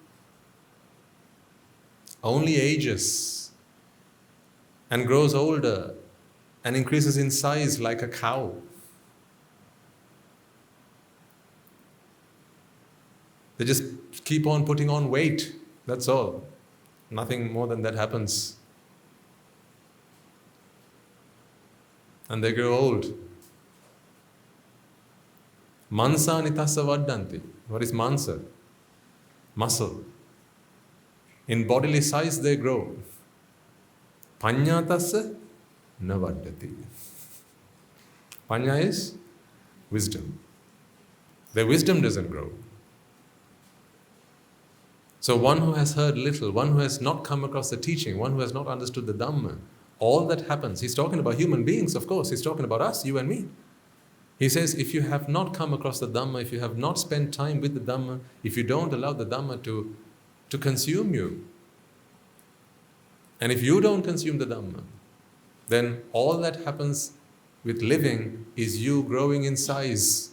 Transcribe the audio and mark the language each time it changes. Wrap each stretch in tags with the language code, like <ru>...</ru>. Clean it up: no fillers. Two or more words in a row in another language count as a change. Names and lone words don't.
<en>Only ages and grows older and increases in size like a cow. They just keep on putting on weight, that's all. Nothing more than that happens. And they grow old.</en> <pi>Mansani tassa vaddanti.</pi> <en>What is mansa? Muscle. In bodily size they grow.</en> <pi>Panya tassa navaddati.</pi> <en>Panya is wisdom. Their wisdom doesn't grow. So one who has heard little, one who has not come across the teaching, one who has not understood the dhamma, all that happens, he's talking about human beings, of course, he's talking about us, you and me. He says, if you have not come across the dhamma, if you have not spent time with the dhamma, if you don't allow the dhamma to consume you, and if you don't consume the dhamma, then all that happens with living is you growing in size.</en>